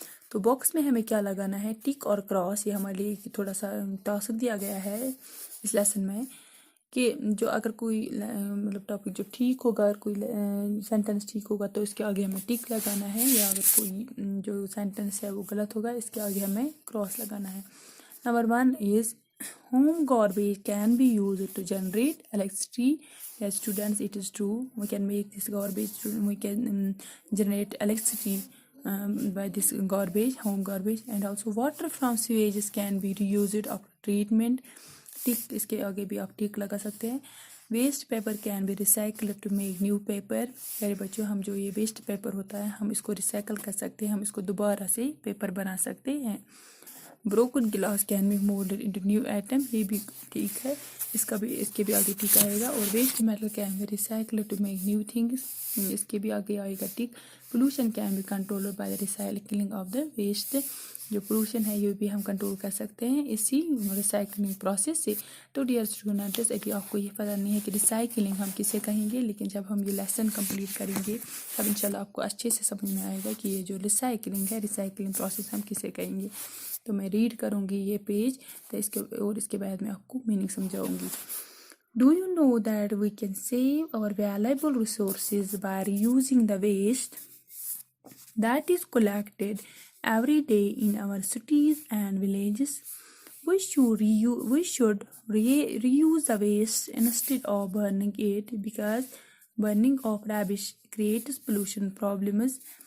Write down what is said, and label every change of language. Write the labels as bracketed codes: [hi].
[ur] تو باکس میں ہمیں کیا لگانا ہے؟ ٹک اور کراس. یہ ہمارے لیے تھوڑا سا ٹاسک دیا گیا ہے اس لیسن میں، کہ جو اگر کوئی مطلب ٹاپک جو ٹھیک ہوگا، اگر کوئی سینٹنس ٹھیک ہوگا تو اس کے آگے ہمیں ٹک لگانا ہے، یا اگر کوئی جو سینٹنس ہے وہ غلط ہوگا اس کے آگے ہمیں کراس لگانا ہے. [en] Number 1 is home garbage can be used to generate electricity. Yes, students, it is true. We can make this garbage, we can generate electricity by this garbage, home garbage. And also water from sewages can be reused after treatment. [ur] ٹک، اس کے آگے بھی آپ ٹک لگا سکتے ہیں. [en] Waste paper can be recycle to make new paper. [ur] پیارے بچوں، ہم جو یہ ویسٹ پیپر ہوتا ہے ہم اس کو ریسائکل کر سکتے ہیں، ہم اس کو دوبارہ سے پیپر بنا سکتے ہیں. [en] Broken glass can be moulded into new item. [ur] یہ بھی ٹھیک ہے، اس کے بھی آگے ٹک آئے گا. [en] اور waste metal can be recycle to make new things. [ur] اس کے بھی آگے آئے گا ٹک. [en] Pollution can be control by the recycling of the waste. [ur] جو پولوشن ہے یہ بھی ہم کنٹرول کر سکتے ہیں اسی ریسائکلنگ پروسیس سے. تو ڈیئر اسٹوڈنٹس، ابھی آپ کو یہ پتہ نہیں ہے کہ ریسائکلنگ ہم کسے کہیں گے، لیکن جب ہم یہ لیسن کمپلیٹ کریں گے تب انشاءاللہ آپ کو اچھے سے سمجھ میں آئے گا کہ یہ جو ریسائکلنگ ہے، ریسائکلنگ پروسیس ہم کسے کہیں گے. تو میں ریڈ کروں گی یہ پیج، تو اس کے بعد میں آپ کو میننگ سمجھاؤں گی. [en] Do you know that we can save our valuable resources by reusing the waste that is collected every day in our cities and villages? We should reuse the waste instead of burning it, because burning of rubbish creates pollution problems.